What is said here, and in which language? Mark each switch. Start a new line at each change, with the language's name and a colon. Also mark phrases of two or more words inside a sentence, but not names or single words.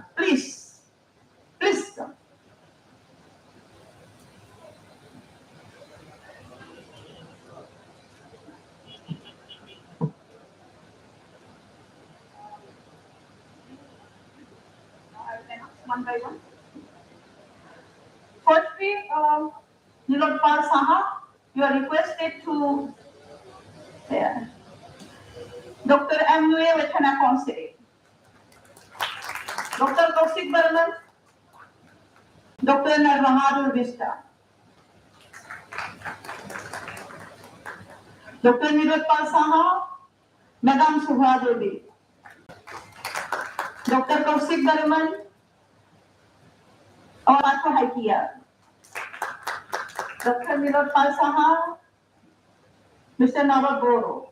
English: Please, please come. One by one. Firstly, Nilotpal Saha, you are requested to Dr. M.U.A. Watana Khonsari, Dr. Kaushik Barman, Dr. Nal Bahadur Vista, Dr. Nilotpal Saha, Madam Subha Devi, Dr. Kaushik Barman,
Hindi: और आपको हाई किया डॉक्टर नीलोत्पल साहा, मिस्टर नवल बोरो.